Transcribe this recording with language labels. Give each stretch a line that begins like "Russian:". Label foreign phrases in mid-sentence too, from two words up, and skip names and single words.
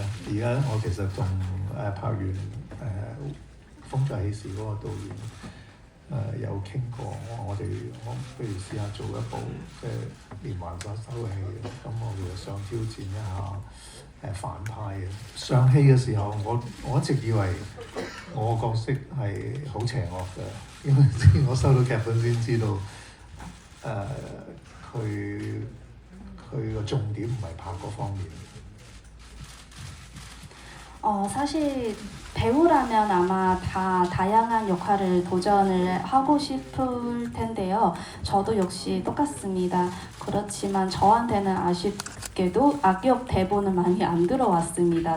Cantonese: 而家我其實同拍完風再起時嗰個導演有傾過，我不如試下做一部即係連環殺手嘅戲，咁我哋想挑戰一下反派嘅。上戲嘅時候，我一直以為我角色係好邪惡嘅，因為我收到劇本先知道。佢個重點唔係拍嗰方面。
Korean: 사실 배우라면 아마 다 다양한 역할을 도전을 하고 싶을 텐데요. 저도 역시 똑같습니다. 그렇지만 저한테는 아쉽게도 악역 대본은 많이 안 들어왔습니다.